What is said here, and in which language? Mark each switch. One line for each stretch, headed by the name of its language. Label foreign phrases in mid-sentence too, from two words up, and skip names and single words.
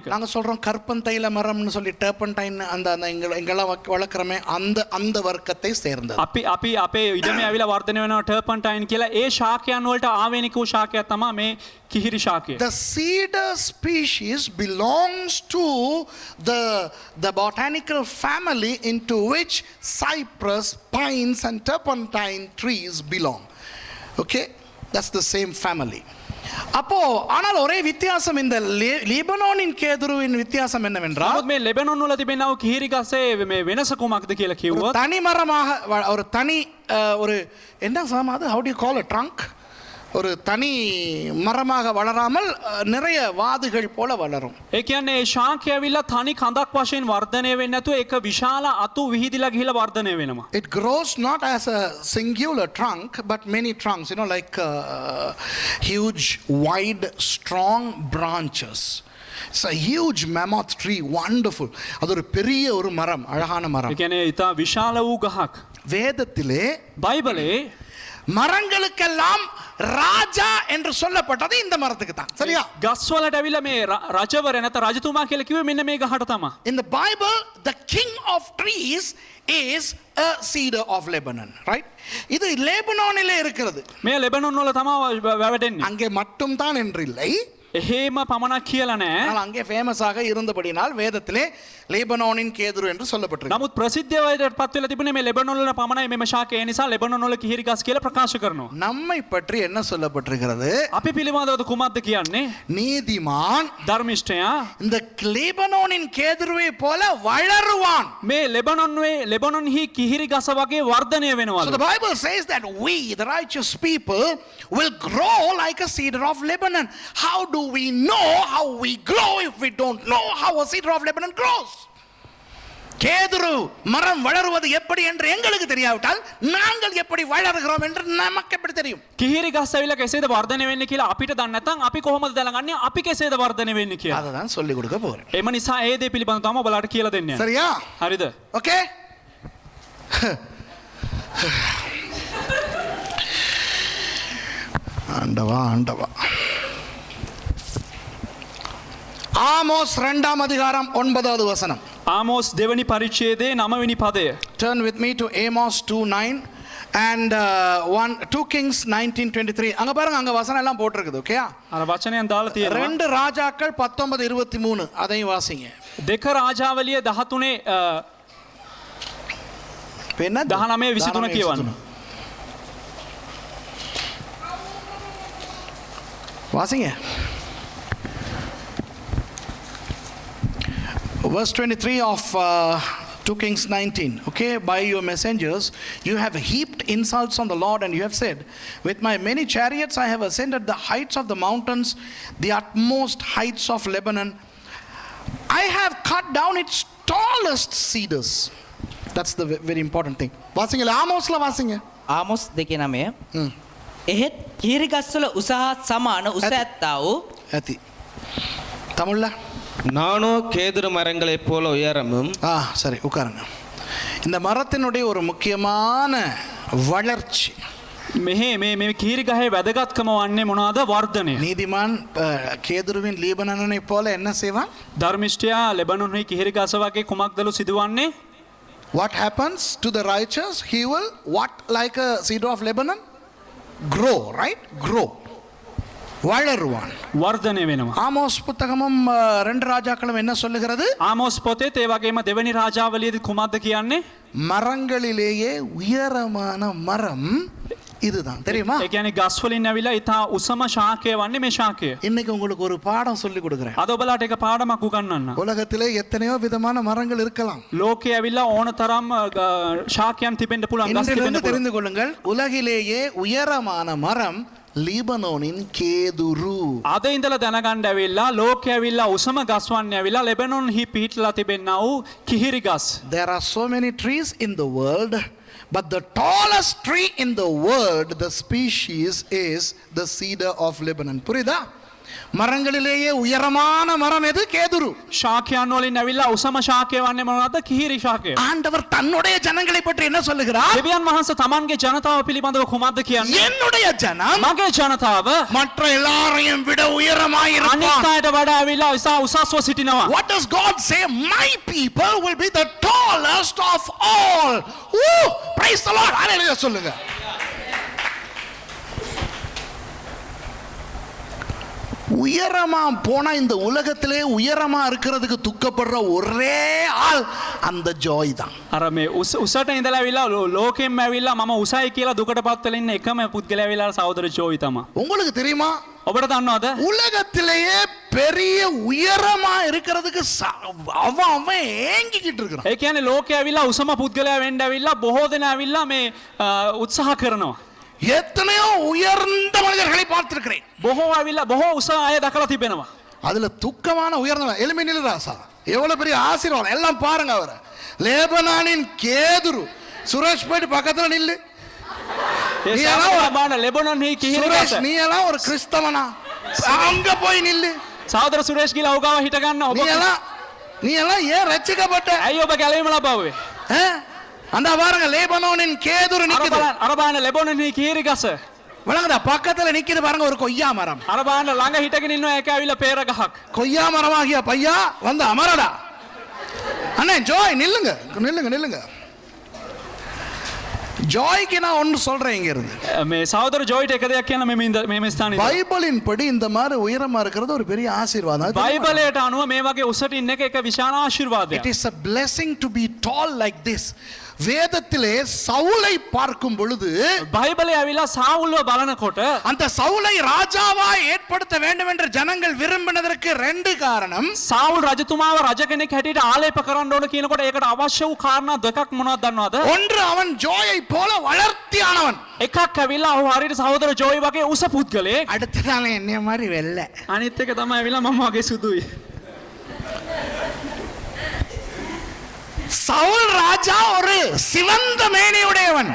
Tamil: நாங்க சொல்றோம் கற்பந்தைல மரம்னு சொல்லி டர்பன்டைன் அந்த எங்கெல்லாம் வளர்க்குறோமே அந்த வர்க்கத்தை சேர்ந்தது.
Sinhala: අපි අපේ ඉඩමේ ඇවිල්ලා වර්ධනය වෙනවා තියෙනවා ටර්පන්ටයින් කියලා. ඒ ශාකයන් වලට ආවේනික වූ ශාකයක් තමයි මේ කිහිරි ශාකය.
English: The cedar species belongs to the botanical family into which cypress, pines and turpentine trees belong. Okay, that's the same family.
Tamil: அப்போ ஆனால் ஒரே வித்தியாசம் இந்த லீபனோனின் கேதுருவின் வித்தியாசம் என்னவென்றால்
Sinhala: නමුත් මේ ලෙබනොන් වල තිබෙනා වූ කිහිරි ගසේ මේ වෙනස කුමක්ද කියලා කිව්වොත්
Tamil: தனி மரமாக ஒரு தனி ஒரு என்ன சாமாது
English: how do you call a trunk
Tamil: ஒரு தனி மரமாக வளராமல் நிறைய வாதுகள் போல வளரும்.
Sinhala: ඒ කියන්නේ ඒ ශාකය ඇවිල්ලා තනි කඳක් වශයෙන් වර්ධනය වෙන්නේ නැතුව ඒක විශාල අතු විහිදිලා ගිහිලා වර්ධනය වෙනවා.
English: It grows not as a singular trunk but many trunks, you know, like huge wide strong branches. It's a huge mammoth tree, wonderful.
Tamil: அது ஒரு பெரிய ஒரு மரம், அழகான மரம்.
Sinhala: ඒ කියන්නේ ඊට විශාල වූ ගහක්.
Tamil: வேதத்திலே
Sinhala: බයිබලේ
Tamil: மரங்களுக்கெல்லாம் ராஜா என்று சொல்லப்பட்டது இந்த மரத்துக்கு தான். சரியா?
Sinhala: ගස් වලට ඇවිල්ලා මේ රජවර නැත්නම් රජතුමා කියලා කිව්වේ මෙන්න මේ ගහට තමයි.
English: In the Bible, the king of trees is a cedar of Lebanon, right?
Tamil: இது லெபனானிலே இருக்கிறது.
Sinhala: මේ ලෙබනොන් වල තමයි වැවෙන්නේ.
Tamil: அங்கே மட்டும் தான் என்று இல்லை.
Sinhala: එහෙම පමණක් කියලා නෑ.
Tamil: ஆனால் அங்கே ஃபேமஸாக இருந்தபடினால் வேதத்திலே லெபனானின் கேதுரு என்று சொல்லப்பட்டிருக்கு.
Sinhala: නමුත් ප්‍රසිද්ධවයට පත් වෙලා තිබුණේ මේ ලෙබනොන් වල පමණයි මෙම ශාකය. ඒ නිසා ලෙබනොන් වල කිහිරි ගස් කියලා ප්‍රකාශ කරනවා.
Tamil: நம்மை பற்றி என்ன சொல்லப்பட்டிருக்கிறது?
Sinhala: අපි පිළිබඳව කුමක්ද කියන්නේ?
Tamil: நீதிமான்
Sinhala: ධර්මිෂ්ඨයා
Tamil: இந்த லெபனானின் கேதுருவை போல வளருவான்.
Sinhala: මේ ලෙබනොන්හි කිහිරි ගස වගේ වර්ධනය So වෙනවලු.
English: the Bible says that we, the righteous people, will grow like a cedar of Lebanon. How do we know how we grow if we don't know how a cedar of Lebanon grows?
Tamil: கேதுரு மரம் வளருவது எப்படி என்று எங்களுக்கு தெரியாவிட்டால் நாங்கள் எப்படி வளருகிறோம் என்று நமக்கு எப்படி தெரியும்?
Sinhala: කිහිරි ගස් ඇවිල්ලා කෙසේද වර්ධනය වෙන්නේ කියලා අපිට දන්නේ නැත්නම් අපි කොහොමද දැනගන්නේ අපි කෙසේද වර්ධනය වෙන්නේ කියලා?
Tamil: அதை தான் சொல்லி கொடுக்க போறேன்.
Sinhala: එම නිසා ඒ දේ පිළිබඳව තමයි ඔයාලට කියලා දෙන්නේ.
Tamil: சரியா?
Sinhala: හරිද? Okay?
Tamil: ஆண்டவா ஆமோஸ் 2ஆம் அதிகாரம் 9வது வசனம்.
Sinhala: ආමෝස් දෙවනි පරිච්ඡේදයේ 9වෙනි පදය.
English: Turn with me to Amos 2:9 and 2 Kings 19:23.
Tamil: அங்க பாருங்க, அங்க வசனம் எல்லாம் போட்டிருக்குது. ஓகேயா?
Sinhala: අර වචනයෙන් දාලා තියෙනවා.
Tamil: 2 ராஜாக்கள் 19:23 அதையும் வாசிங்க.
Sinhala: දෙක රාජාවලිය 13
Tamil: என்ன
Sinhala: 19:23 කියවන්න.
Tamil: வாசிங்க.
English: Verse 23 of 2 Kings 19. Okay, by your messengers you have heaped insults on the Lord, and you have said, with my many chariots I have ascended the heights of the mountains, the utmost heights of Lebanon. I have cut down its tallest cedars. That's the very important thing.
Tamil: வாசிங்க, ஆமோஸ்ல வாசிங்க.
Sinhala: ආමොස් 2:9. එහෙත් කිහිරි ගස්වල උසහත් සමාන උස ඇත්තා වූ ඇති.
Tamil: தமிழ்ல நானோ கேதுரு மரங்களைப் போல உயரமும். சரி, உட்காருங்க. இந்த மரத்தினுடைய ஒரு முக்கியமான வளர்ச்சி,
Sinhala: මෙහි මේ කිහිරි ගහේ වැදගත්කම වන්නේ මොනවාද? වර්ධනය.
Tamil: நீதிமான் கேதுருவின் லீபனனை போல என்ன செய்வான்?
Sinhala: ධර්මිෂ්ඨයා ලෙබනොන්හි කිහිරි ගස වගේ කුමක්දලු සිදුවන්නේ?
English: What happens to the righteous? He will what, like a cedar of Lebanon? Grow, right? Grow.
Tamil: வளருவான்.
Sinhala: වර්ධනය වෙනවා.
Tamil: ஆமோஸ் புத்தகமும் 2 ராஜாக்களும் என்ன சொல்லுகிறது?
Sinhala: ආමෝස් පොතේ ඒ වගේම දෙවනි රාජාවලියේදී කුමක්ද කියන්නේ?
Tamil: மரங்களிலேயே உயரமான மரம் இதுதான். தெரியுமா?
Sinhala: ඒ කියන්නේ ගස් වලින් ඇවිල්ලා ඊට උසම ශාකය වන්නේ මේ ශාකය.
Tamil: இன்னைக்கு உங்களுக்கு ஒரு பாடம் சொல்லி கொடுக்கிறேன்.
Sinhala: අද ඔබලාට එක පාඩමක් උගන්වන්න.
Tamil: உலகத்திலே எத்தனையோ விதமான மரங்கள் இருக்கலாம்.
Sinhala: ලෝකයේ ඇවිල්ලා ඕන තරම් ශාකයන් තිබෙන්න පුළුවන්, ගස් තිබෙන්න
Tamil: இன்றிலிருந்து
Sinhala: පුළුවන්.
Tamil: தெரிந்து கொள்ளுங்கள், உலகிலேயே உயரமான மரம் லீபனோனின் கேதுரு.
Sinhala: අද ඉඳලා දැනගන්න ඇවිල්ලා ලෝකයේ ඇවිල්ලා උසම ගස් වන්නේ ඇවිල්ලා ලෙබනොන්හි පිහිටලා තිබෙනා වූ කිහිරි ගස්.
English: There are so many trees in the world, but the tallest tree in the world, the species is the cedar of Lebanon.
Tamil: புரியுதா? மரங்களிலேயே உயரமான மரம் எது? கேதுரு.
Sinhala: ශාකයන් වලින් ඇවිල්ලා උසම ශාකය වන්නේ මොනවද? කිහිරි ශාකය.
Tamil: ஆண்டவர் தன்னுடைய ஜனங்களை பற்றி என்ன சொல்லுகிறார்?
Sinhala: දෙවියන් වහන්සේ තමන්ගේ ජනතාව පිළිබඳව කුමක්ද කියන්නේ?
Tamil: என்னுடைய ஜனம்
Sinhala: මගේ ජනතාව
Tamil: மற்ற எல்லாரையும் விட உயரமாய்
Sinhala: අනිත්
Tamil: இருப்பான்.
Sinhala: අයට වඩා ඇවිල්ලා උසස්ව සිටිනවා.
English: What does God say? My people will be the tallest of all. Woo! Praise the Lord.
Tamil: Hallelujah சொல்லுங்க. உயரமா போனா இந்த உலகத்திலே உயரமா இருக்கிறதுக்கு துக்கப்படுற ஒரே ஆள் அந்த ஜாய் தான்.
Sinhala: අර මේ උසට ඉඳලා ඇවිල්ලා ලෝකෙම ඇවිල්ලා මම උසයි කියලා දුකට පත් වෙලා ඉන්න එකම පුද්ගලයා ඇවිල්ලා සහෝදර ජෝයි තමයි.
Tamil: உங்களுக்கு தெரியுமா
Sinhala: ඔබට දන්නවද?
Tamil: உலகத்திலேயே பெரிய உயரமா இருக்கிறதுக்கு அவன் அவன் ஏங்கிக்கிட்டு இருக்கிறான்.
Sinhala: ඒ කියන්නේ ලෝකේ ඇවිල්ලා උසම පුද්ගලයා වෙන්න ඇවිල්ලා බොහෝ දෙනා ඇවිල්ලා මේ උත්සාහ කරනවා.
Tamil: எத்தனையோ உயர்ந்த மனிதர்களை பார்த்திருக்கிறேன்.
Sinhala: බොහෝ ඇවිල්ලා බොහෝ උස අය දැකලා තිබෙනවා.
Tamil: அதுல துக்கமான உயர்ந்தவன் எலுமினில் ராசா எவ்வளவு பெரிய ஆசீர்வாதம் எல்லாம் பாருங்க. அவரை லேபனானின் கேதுரு சுரேஷ் போயிட்டு பக்கத்துல நில்லு. சுரேஷ் நீ எல்லாம் ஒரு கிறிஸ்தவனா? அங்க போய் நில்லு.
Sinhala: සහෝදර සුරේෂ් කියලා ඔහු ගාව හිට ගන්න.
Tamil: நீ எல்லாம் ஏன் ரட்சிக்கப்பட்ட?
Sinhala: ඇයි ඔබ ගැලවීම ලබාවේ?
Tamil: அந்த பாருங்க லேபனோனின் கேதுரு நிக்குது.
Sinhala: අර බලන්න ලෙබනෝනේ කීරි ගස.
Tamil: வணங்குதா பக்கத்துல நிக்குது பாருங்க ஒரு கொய்யா மரம்.
Sinhala: අර බලන්න ළඟ හිටගෙන ඉන්නවා ඒක ඇවිල්ලා peera ගහක්.
Tamil: கொய்யா மரமாகிய பையா வந்து அமரடா. அண்ணே ஜோய் நில்லுங்க நில்லுங்க நில்லுங்க. ஜாய்க்கு நான் ஒன்று சொல்றேன் இங்க இருந்து.
Sinhala: මේ සහෝදර ජෝයිට එක දෙයක් කියන්න මේ ස්ථානයේ.
Tamil: பைபிளின் படி இந்த மாதிரி உயரமா இருக்கிறது ஒரு பெரிய ஆசீர்வாதம்.
Sinhala: බයිබලයට අනුව මේ වගේ උසට ඉන්න එක විශාල ආශිර්වාදයක්.
English: It is a blessing to be tall like this.
Tamil: வேதத்திலே சவுலை பார்க்கும் பொழுது
Sinhala: බයිබලයේ ඇවිල්ලා සාවුල්ව බලනකොට
Tamil: அந்த சவுலை ராஜாவாய் ஏற்படுத்த வேண்டும் என்று ஜனங்கள் விரும்பினதற்கு ரெண்டு காரணம்.
Sinhala: සාවුල් රජතුමාව රජ කෙනෙක් හැටියට ආලේප කරන්න ඕන කියනකොට ඒකට අවශ්‍ය වූ කාරණා දෙකක් මොනවද දන්නවද?
Tamil: ஒன்று அவன் ஜோயை போல வளர்த்தியானவன்.
Sinhala: එකක් ඇවිල්ලා ඔහු හරියට සහෝදර ජෝයි වගේ උස පුද්ගලයෙක්.
Tamil: அடுத்த நாள் என்னைய மாதிரி வெள்ளை.
Sinhala: අනිත් එක තමයි ඇවිල්ලා මම වගේ සුදුයි.
Tamil: சவுல் ராஜா ஒரு சிவந்த மேனியுடையவன்.